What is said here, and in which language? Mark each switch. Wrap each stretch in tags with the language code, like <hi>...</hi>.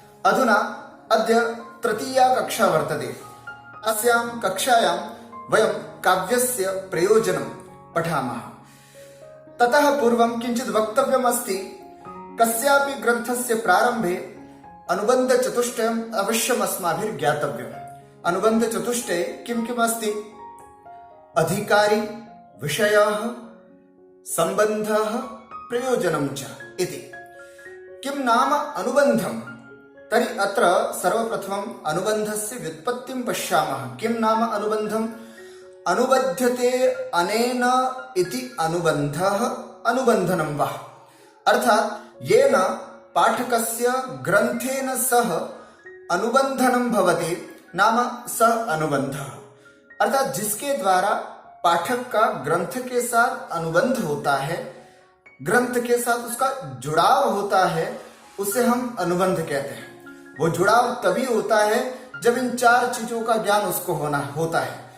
<sa>अधुना अद्य तृतीया कक्षा वर्तते। अस्यां कक्षायां वयं काव्यस्य प्रयोजनं पठामः। ततः पूर्वं किञ्चित् वक्तव्यमस्ति। कस्यापि ग्रन्थस्य प्रारम्भे अनुबन्धचतुष्टयम् अवश्यम् अस्माभिः ज्ञातव्यम्। अनुबन्धचतुष्टये किं किम् अस्ति? अधिकारी, विषयः, सम्बन्धः, प्रयोजनं च इति। किं नाम अनुबन्धम्? तर्हि अत्र सर्वप्रथमम् अनुबन्धस्य व्युत्पत्तिं पश्यामः। किं नाम अनुबन्धम्? अनुबध्यते अनेन इति अनुबन्धः अनुबन्धनं वा, अर्थात् येन पाठकस्य ग्रन्थेन सह अनुबन्धनं भवति नाम सः अनुबन्धः।</sa> <hi>अर्थात जिसके द्वारा पाठक का ग्रंथ के साथ अनुबंध होता है, ग्रंथ के साथ उसका जुड़ाव होता है, उसे हम अनुबंध कहते हैं। वो जुड़ाव तभी होता है जब इन चार चीजों का ज्ञान उसको होता है।</hi>